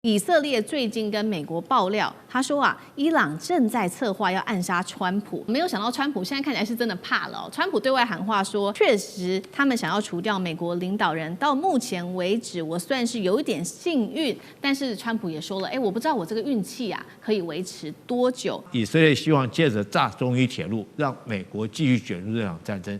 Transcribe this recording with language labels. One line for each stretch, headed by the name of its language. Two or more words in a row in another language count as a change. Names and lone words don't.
Chinese: 以色列最近跟美國爆料，他說啊，伊朗正在策劃要暗殺川普。沒有想到川普現在看起來是真的怕了哦。川普對外喊話說，確實他們想要除掉美國領導人。到目前為止，我算是有一點幸運。但是川普也說了，我不知道我這個運氣啊可以維持多久。以色列希望借着炸中伊鐵路，讓美國繼續捲入這場戰爭。